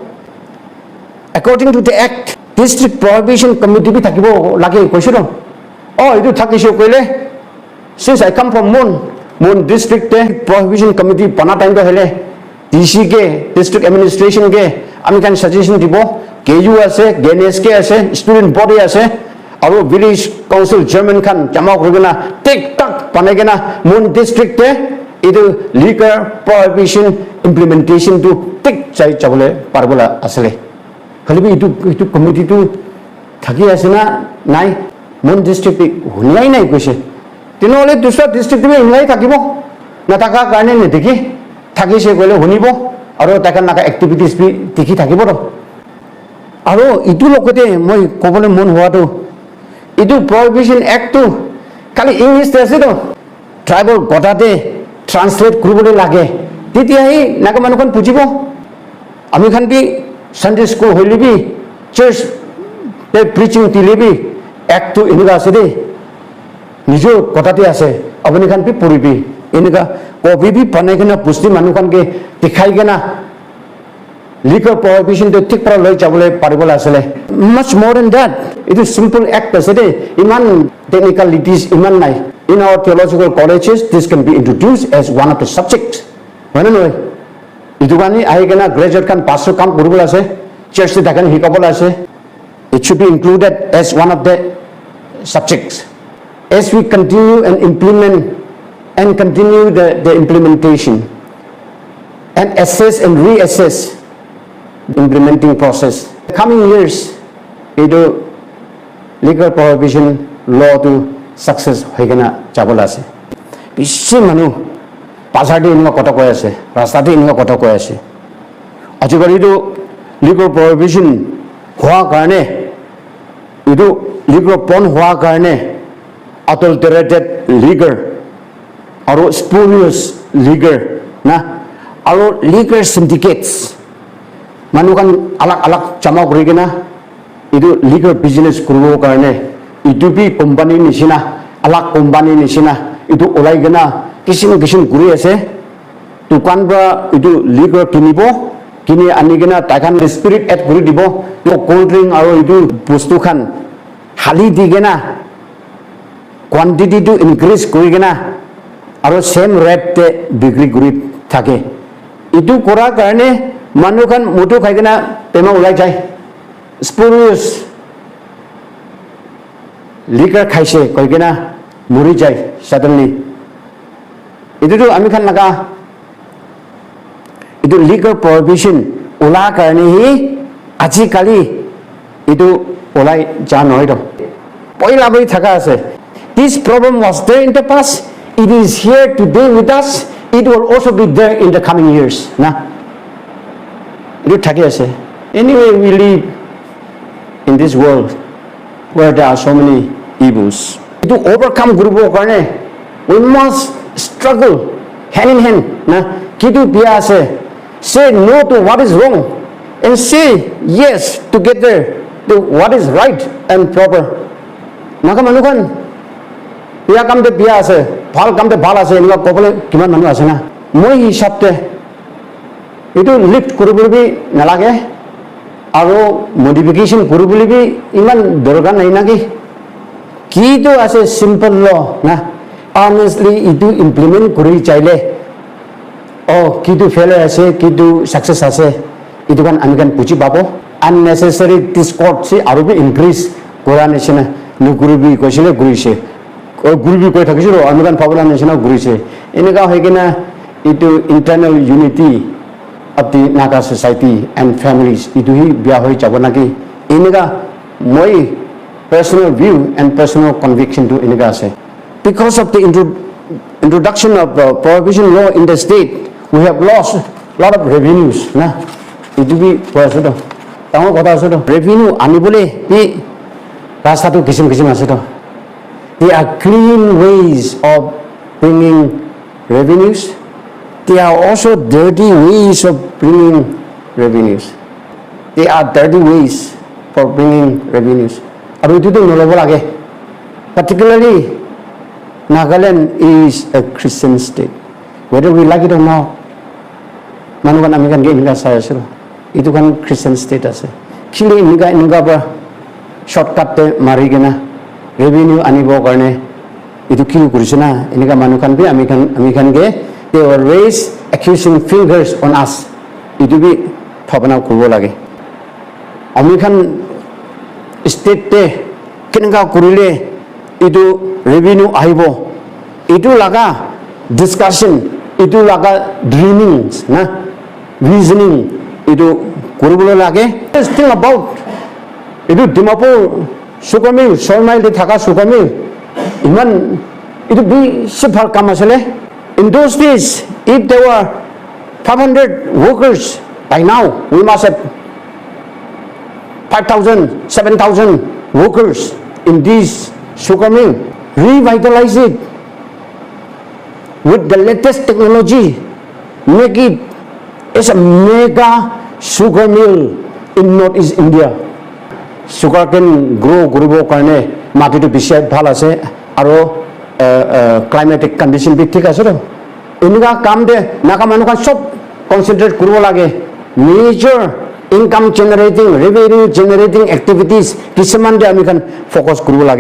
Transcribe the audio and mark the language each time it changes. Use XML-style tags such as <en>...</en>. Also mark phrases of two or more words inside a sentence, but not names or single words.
<en>according to the act district prohibition committee</en> <nag>bi thakibo lage koise to itu thakise koile</nag> <en>since I come from Mon district</en> <nag>te</nag> <en>prohibition committee</en> <nag>bana time to hele DC ke</nag> <en>district administration</en> <nag>ke ami kan suggestion dibo KU ase GNS ke ase</nag> <en>student body</en> <nag>ase aru</nag> <en>village council chairman</en> <nag>kan jama korigena tik tak banagena Mon district te idu</nag> <en>liquor prohibition implementation</en> <nag>to tik chai chabole parbola asle khalibi itu committee to thaki ase na nai Mon district hunai nai koise tinole dusra district me hunai thakibo na taka karne ne dekhi thakise gole hunibo aru takan naka activities bi dekhi thakibo to aru itu lokote moi kobole mon howa to itu</nag> <en>prohibition act</en> <nag>to kali english te ase to tribal gotate translate koribole lage titia hi naga manukon bujibo ami khan bi</nag> <en>Sunday school</en> <nag>hoilibi church te preaching tilibi act to enuga ase de nijo gotate ase apni khan bi puribi enuga kobi bi panai kena pusti manukon ke dikhai kena</nag> <en>liquor prohibition</en> <nag>to tik para loi chabole paribola asle</nag> <en>much more than that it is simple act</en> <nag>ase de iman technicalities iman nai</nag> <en>in our theological colleges this can be introduced as one of the subjects</en> <nag>mana noi itu gani ai kena graduate kan pastor kam koribola ase church te dakan hikabola ase</nag> <en>it should be included as one of the subjects as we continue and implement and continue the implementation and assess and reassess implementing process coming years</en> <nag>itu liquor prohibition law to success hoigena chabola ase bishi manu pasade inga kota koi ase rasta te inga kota koi ase ajibari to</nag> <en>liquor prohibition</en> <nag>hoa karne itu liquor pon hoa karne</nag> <en>adulterated liquor</en> <nag>aru</nag> <en>spurious liquor</en> <nag>na aru</nag> <en>liquor syndicates</en> <nag>manukan alak jama korigena itu</nag> <en>liquor business</en> <nag>koribo karne itu bi company nisina alak company nisina itu olai gena kisim guri ase dukan ba itu liquor kinibo kini ani gena takan</nag> <en>spirit add</en> <nag>kori dibo to</nag> <en>cold drink</en> <nag>aru itu bostu khan hali di gena quantity to increase kori gena aru</nag> <en>same rate</en> <nag>te bikri kori thake itu kora karne manukan moto khai kena pema ulai jai</nag> <en>spurious liquor</en> <nag>khaise koi kena muri jai suddenly itu to ami khan laga itu</nag> <en>liquor prohibition</en> <nag>ula karne hi aji kali itu ulai ja noi to poila boi thaka ase</nag> <en>this problem was there in the past it is here today with us it will also be there in the coming years</en> <nag>na itu thaki ase</nag> <en>anyway we live in this world where there are so many evils to overcome</en> <nag>guru karne</nag> <en>we must struggle hand in hand</en> <nag>na kitu bia ase</nag> <en>say no to what is wrong and say yes together what is right and proper.</en> <nag>Naga manukan biya kam de biya ase, bhal kam de bhal ase, enga kobole kiman manu ase na. Moi hisab te itu lift koribole bi nalage aro modification koribole bi iman dorgar nai naki. Ki to ase simple law na. Honestly itu implement kori chaile. Oh, ki to failure ase, ki to success ase. Itu kan ami kan puji babo.</nag> <en>Unnecessary discord</en> <nag>se aro bi increase kora neshina nu guru bi koisile gurise guru bi koi thakisiro ami kan pabula neshina gurise eneka hoikena itu</nag> <en>internal unity of the Naga society and families</en> <nag>itu hi bia hoi jabo naki eneka moi</nag> <en>personal view and personal conviction</en> <nag>to eneka ase</nag> <en>because of the introduction of prohibition law in the state we have lost a lot of revenues</en> <nag>na itu bi poaso do tamo kotha ase to revenue anibole bi rasta to kisim ase to</nag> <en>there are clean ways of bringing revenues. There are also dirty ways of bringing revenues. There are dirty ways for bringing revenues.</en> <nag>Aru itu nolobo lage.</nag> <en>Particularly Nagaland is a Christian state. Whether we like it or not,</en> <nag>manukan ami kan ge inga saya siro. Itu kan Christian state ase. Kili inga ba shortcut te mari gena revenue anibo karne itu ki kurise na inga manukan bi ami kan ge</nag> <en>they will raise accusing fingers on us.</en> <nag>Itu bi bhabana kurbo lage. Ami kan state te kinga kurile itu revenue aibo. Itu laga discussion, itu laga dreamings na reasoning itu kurubolo lage.</nag> <en>This thing about</en> <nag>itu Dimapur sukamil solmail de thaka sukamil iman itu bi sifar kam asale.</nag> <en>In those days if there were 500 workers by now we must have 5,000 7,000 workers in this sukamil. Revitalize it with the latest technology, make it as a mega sugar mill in Northeast India.</en> <nag>Sugar can grow karne mati to bishay bhal ase aro</nag> <en>climatic condition</en> <nag>bi thik ase to enika kam de naka manukan sob concentrate kurbo lage.</nag> <en>Major income generating revenue generating activities</en> <nag>kisaman de ami kan focus kurbo lage.</nag>